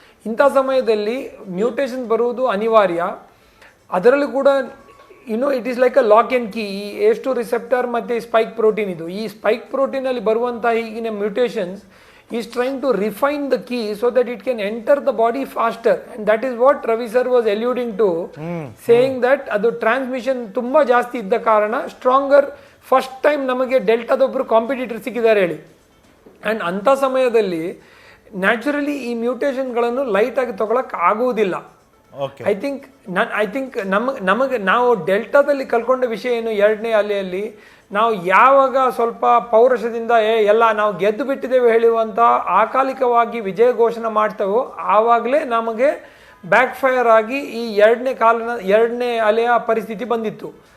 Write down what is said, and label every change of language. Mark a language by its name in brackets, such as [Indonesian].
[Kannada] ಇಂಥ ಸಮಯದಲ್ಲಿ ಮ್ಯೂಟೇಷನ್ ಬರುವುದು ಅನಿವಾರ್ಯ. ಅದರಲ್ಲೂ ಕೂಡ [English] It is like a lock and key. [Kannada] ಈ ACE2 ರಿಸೆಪ್ಟರ್ ಮತ್ತು ಸ್ಪೈಕ್ ಪ್ರೋಟೀನ್, ಈ ಸ್ಪೈಕ್ ಪ್ರೋಟೀನಲ್ಲಿ ಬರುವಂಥ ಈಗಿನ mutations [English] is trying to refine the key so that it can enter the body faster, and that is what Ravi sir was alluding to, saying that [Kannada] adu transmission tumba ಜಾಸ್ತಿ ಇದ್ದ ಕಾರಣ stronger first time ನಮಗೆ ಡೆಲ್ಟಾದೊಬ್ಬರು competitor ಸಿಕ್ಕಿದ್ದಾರೆ ಹೇಳಿ. And ಅಂಥ ಸಮಯದಲ್ಲಿ naturally ಈ ಮ್ಯೂಟೇಷನ್ಗಳನ್ನು ಲೈಟಾಗಿ ತಗೊಳಕ್ಕೆ ಆಗುವುದಿಲ್ಲ. ಐ ಥಿಂಕ್ ನಮಗೆ ನಾವು ಡೆಲ್ಟಾದಲ್ಲಿ ಕಲ್ಕೊಂಡ ವಿಷಯ ಏನು, 2ನೇ ಅಲೆಯಲ್ಲಿ ನಾವು ಯಾವಾಗ ಸ್ವಲ್ಪ ಪೌರುಷದಿಂದ ಎಲ್ಲ ನಾವು ಗೆದ್ದು ಬಿಟ್ಟಿದ್ದೇವೆ ಹೇಳುವಂಥ ಅಕಾಲಿಕವಾಗಿ ವಿಜಯ ಘೋಷಣೆ ಮಾಡ್ತೇವೋ ಆವಾಗಲೇ ನಮಗೆ ಬ್ಯಾಕ್ ಫೈರ್ ಆಗಿ ಈ 2ನೇ ಅಲೆಯ ಪರಿಸ್ಥಿತಿ ಬಂದಿತ್ತು.